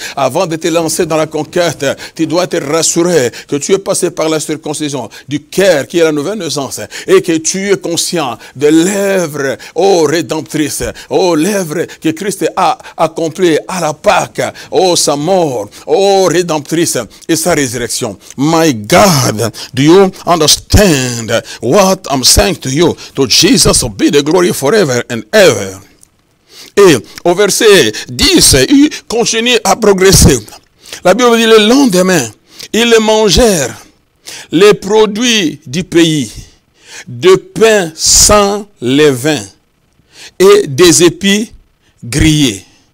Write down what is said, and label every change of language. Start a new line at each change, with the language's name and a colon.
French: Avant de te lancer dans la conquête, tu dois te rassurer que tu es passé par la circoncision du cœur qui est la nouvelle naissance et que tu es conscient de l'œuvre rédemptrice, l'œuvre que Christ a accomplie à la Pâque, sa mort, rédemptrice et sa résurrection.
English: My God, do you understand what I'm saying to you? To Jesus be the glory forever and ever.
French: Et au verset 10, il continue à progresser. La Bible dit, le lendemain, ils mangèrent les produits du pays, de pain sans levain et des épis grillés.